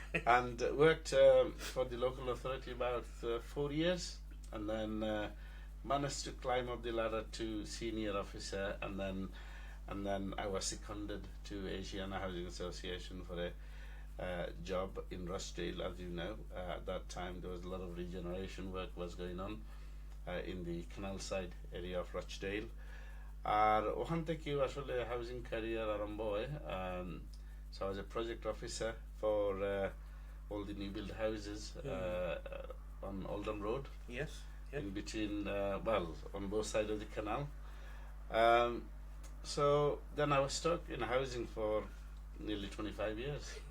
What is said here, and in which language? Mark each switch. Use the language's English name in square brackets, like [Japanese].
[English] And worked for the local authority about 4 years, and then managed to climb up the ladder to senior officer, and then I was seconded to Asian Housing Association for a job in Rochdale. As you know, at that time there was a lot of regeneration work was going on in the canal side area of Rochdale. [Bangla] আর ওখান থেকে আসলে housing career আরম্ভ হয়. [English] So I was a project officer for all the new build houses on Oldham Road. Yes. In between, on both sides of the canal. So then I was stuck in housing for nearly 25 years.